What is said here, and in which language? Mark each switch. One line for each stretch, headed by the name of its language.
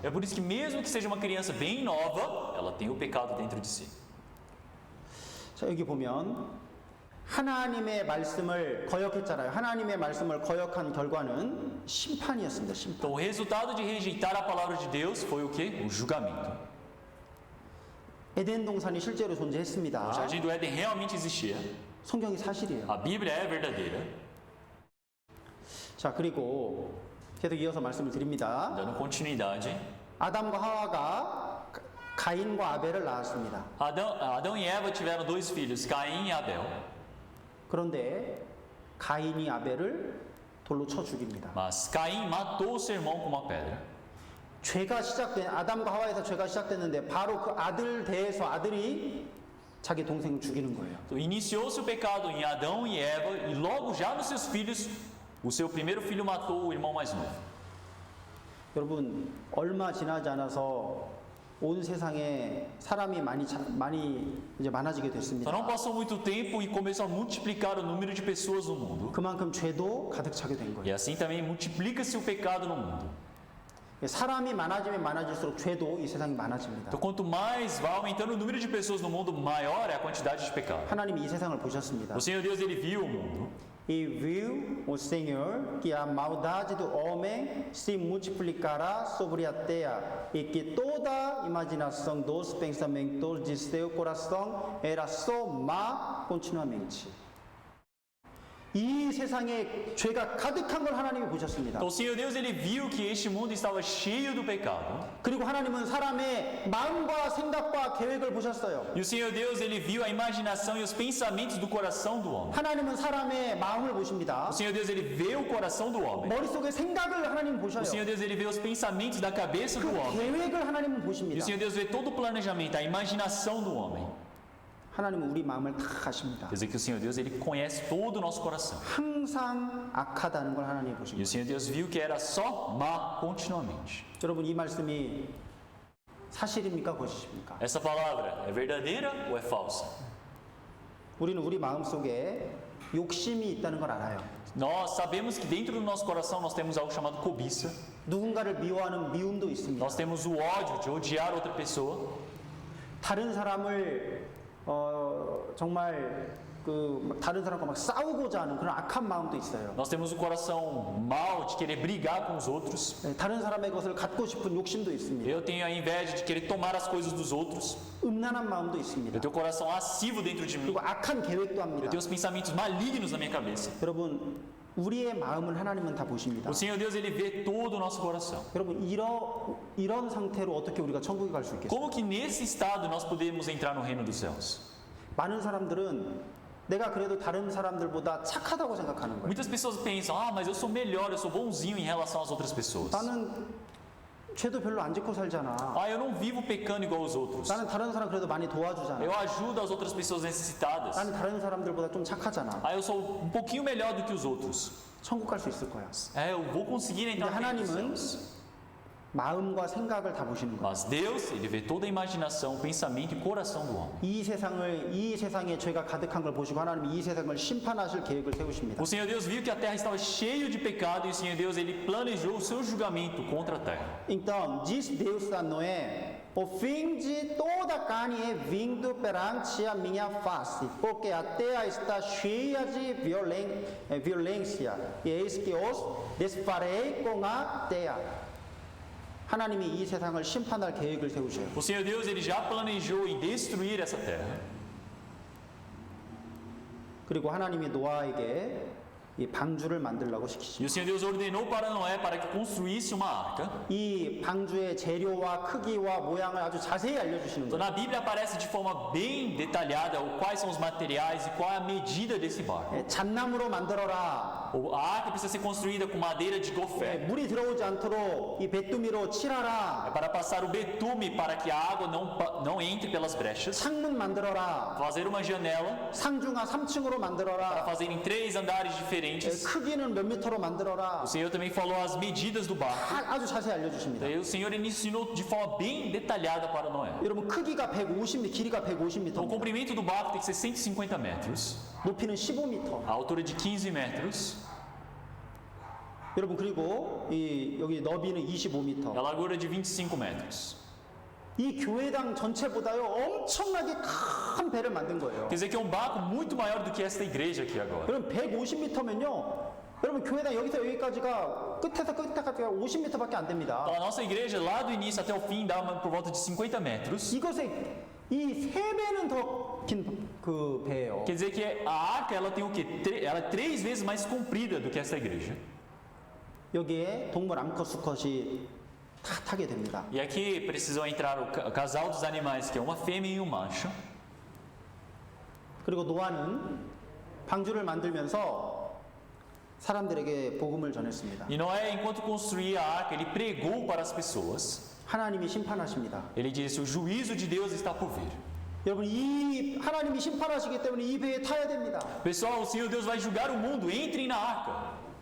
Portuguese: É por isso que mesmo que seja uma criança bem nova, ela tem o pecado dentro de si.
Korean: 자, 여기 보면 하나님의 말씀을 거역했잖아요. 하나님의 말씀을 거역한 결과는 심판이었습니다. 심판.
Portuguese: Então o resultado de rejeitar a palavra de Deus foi o quê? O julgamento.
Korean: 에덴 동산이 실제로
Portuguese: O
Korean: 존재했습니다.
Portuguese: jardim do Éden realmente existia.
Korean: 성경이 사실이에요.
Portuguese: A Bíblia é verdadeira.
Korean: 자, 그리고 계속 이어서 말씀을 드립니다.
Portuguese: Dando continuidade.
Korean: 아담과 하와가 가인과 아벨을 낳았습니다.
Portuguese: Adão e Eva tiveram dois filhos, Caim e Abel.
Korean: 그런데 가인이 아벨을 돌로 쳐 죽입니다.
Portuguese: Mas Caim matou seu irmão com uma pedra.
Korean: 죄가 시작된 아담과 하와에서 죄가 시작됐는데 바로 그 아들 대에서 아들이 자기 동생을 죽이는 거예요.
Portuguese: Então, iniciou-se o pecado em Adão e Eva e logo já nos seus filhos, o seu primeiro filho matou o irmão mais novo.
Korean: 여러분 얼마 지나지 않아서 온 세상에 사람이 많이 이제 많아지게
Portuguese: Então
Korean: 됐습니다.
Portuguese: não passou muito tempo e começou a multiplicar o número de pessoas no mundo.
Korean: 그만큼 죄도 가득 차게 된
Portuguese: E
Korean: 거예요.
Portuguese: assim também multiplica-se o pecado no mundo.
Korean: 사람이 많아지면 많아질수록 죄도 이 세상이 많아집니다.
Portuguese: Então quanto mais vai aumentando o número de pessoas no mundo, maior é a quantidade de pecado.
Korean: 하나님이 이 세상을 보셨습니다.
Portuguese: O Senhor Deus, ele viu o mundo. E viu o Senhor que a maldade do homem se multiplicará sobre a terra e que toda a imaginação dos pensamentos de seu coração era só má continuamente.
Korean: 이 세상에 죄가 가득한 걸 하나님이 보셨습니다.
Portuguese: Então o Senhor Deus, ele viu que este mundo estava cheio do pecado.
Korean: 그리고 하나님은 사람의 마음과 생각과 계획을 보셨어요.
Portuguese: E o Senhor Deus, ele viu a imaginação e os pensamentos do coração do homem.
Korean: 하나님은 사람의 마음을 보십니다.
Portuguese: O Senhor Deus, ele vê o coração do homem.
Korean: 머릿속에 생각을 하나님 보셔요.
Portuguese: O Senhor Deus, ele vê os pensamentos da cabeça do
Korean: 그
Portuguese: homem.
Korean: 계획을 하나님은
Portuguese: E o
Korean: 보십니다.
Portuguese: Senhor Deus vê todo o planejamento, a imaginação do homem.
Korean: 하나님은 우리 마음을 다 아십니다.
Portuguese: Quer dizer que o Senhor Deus, ele conhece todo o nosso coração.
Korean: 항상 악하다는 걸 하나님이
Portuguese: E
Korean: 보십니다.
Portuguese: o Senhor Deus viu que era só má continuamente.
Korean: 여러분 이 말씀이 사실입니까 거짓입니까?
Portuguese: Essa palavra é verdadeira ou é falsa?
Korean: 우리는 우리 마음속에 욕심이 있다는 걸 알아요.
Portuguese: Nós sabemos que dentro do nosso coração nós temos algo chamado cobiça.
Korean: 누군가를 미워하는 미움도 있습니다.
Portuguese: Nós temos o ódio de odiar outra pessoa.
Korean: 다른 사람을 정말 다른 사람과 막 싸우고자 하는 그런 악한 마음도 있어요.
Portuguese: Nós temos o coração mau de querer brigar com os outros.
Korean: 다른 사람의 것을 갖고 싶은 욕심도 있습니다.
Portuguese: Eu tenho a inveja de querer tomar as coisas dos outros.
Korean: 음란한 마음도 있습니다.
Portuguese: Eu tenho o coração lascivo dentro de mim.
Korean: 그리고 악한 계획도
Portuguese: Eu
Korean: 합니다.
Portuguese: tenho os pensamentos malignos na minha cabeça.
Korean: 여러분 우리의 마음을 하나님은 다 보십니다.
Portuguese: O Senhor Deus, ele vê todo o nosso coração.
Korean: 여러분 이런 상태로 어떻게 우리가 천국에 갈 수 있겠어요?
Portuguese: Como que nesse estado nós podemos entrar no reino dos céus?
Korean: 많은 사람들은 내가 그래도 다른 사람들보다 착하다고 생각하는 거예요.
Portuguese: Muitas pessoas pensam, mas eu sou melhor, eu sou bonzinho em relação às outras pessoas.
Korean: 나는 죄도 별로 안 짓고 살잖아.
Portuguese: Eu não vivo pecando igual os outros.
Korean: 나는 다른 사람 그래도 많이 도와주잖아.
Portuguese: Eu ajudo as outras pessoas necessitadas.
Korean: 나는 다른 사람들보다 좀 착하잖아.
Portuguese: Eu sou um pouquinho melhor do que os outros.
Korean: 천국 갈 수 있을 거야.
Portuguese: Eu vou conseguir entrar no reino dos
Korean: 하나님은
Portuguese: céus.
Korean: 마음과 생각을 다 보시는 거예요.
Portuguese: Mas Deus, ele vê toda a imaginação, pensamento e coração do homem.
Korean: 이 세상에 죄가 가득한 걸 보시고 하나님이 이 세상을 심판하실 계획을 세우십니다.
Portuguese: O Senhor Deus viu que a terra estava cheia de pecado e o Senhor Deus, ele planejou o seu julgamento contra a terra. Então, diz Deus a Noé: o fim de toda carne é vindo perante a minha face, porque a terra está cheia de violência, e eis que os desfarei com a terra.
Korean: 하나님이 이 세상을 심판할 계획을 세우셔요.
Portuguese: O Senhor Deus, ele já planejou em destruir essa terra.
Korean: 그리고 하나님이 노아에게 이 방주를 만들라고 시키십니다.
Portuguese: E o Senhor Deus ordenou para Noé para que construísse uma arca.
Korean: 이 방주의 재료와 크기와 mo양을 아주 자세히 알려주시는
Portuguese: Então, na Bíblia aparece de forma bem detalhada quais são os materiais e qual é a medida desse barco.
Korean: 잣나무로 만들어라.
Portuguese: A arca precisa ser construída com madeira de gofé.
Korean: 물이 들어오지 않도록 이 베뚜미로 칠하라.
Portuguese: Para passar o betume para que a água não entre pelas brechas.
Korean: 창문 만들어라.
Portuguese: Fazer uma janela
Korean: 상중하 3층으로
Portuguese: para
Korean: 만들어라.
Portuguese: fazer em 3 andares diferentes.
Korean: 크기는 몇 미터로 만들어라.
Portuguese: O Senhor também falou as medidas do barco.
Korean: 아주 자세히 알려주십니다.
Portuguese: Daí o Senhor ele ensinou de forma bem detalhada para Noé.
Korean: 여러분 크기가 150m, 길이가 150m,
Portuguese: Então, o comprimento do barco tem que ser 150 metros,
Korean: 높이는 15m.
Portuguese: a altura de 15 metros,
Korean: 여러분 그리고 여기 너비는 25m.
Portuguese: a largura de 25 metros.
Korean: 이 교회당 전체보다요 엄청나게 큰 배를 만든 거예요.
Portuguese: Quer dizer que é um barco muito maior do que esta igreja aqui agora.
Korean: 여러분 150m면요. 여러분 교회당 여기서 여기까지가 끝에서 끝에까지가 50m밖에 안 됩니다.
Portuguese: Então, a nossa igreja, lá do início até o fim, dá por volta de 50 metros.
Korean: 이것의 이 3배는 더 긴 그 배예요.
Portuguese: Quer dizer que a arca ela tem o quê? Ela é 3 vezes mais comprida do que essa igreja.
Korean: 여기에 동물 암컷 수컷이 다 타게 됩니다.
Portuguese: E aqui precisam entrar o casal dos animais, que é uma fêmea e um macho.
Korean: 그리고 노아는 방주를 만들면서 사람들에게 복음을 전했습니다.
Portuguese: E Noé, enquanto construía a arca, ele pregou para as pessoas.
Korean: 하나님이 심판하십니다.
Portuguese: Ele disse: o juízo de Deus está por vir.
Korean: 여러분 이 하나님이 심판하시기 때문에 이 배에 타야 됩니다.
Portuguese: Pessoal, o Senhor Deus vai julgar o mundo, entrem na arca.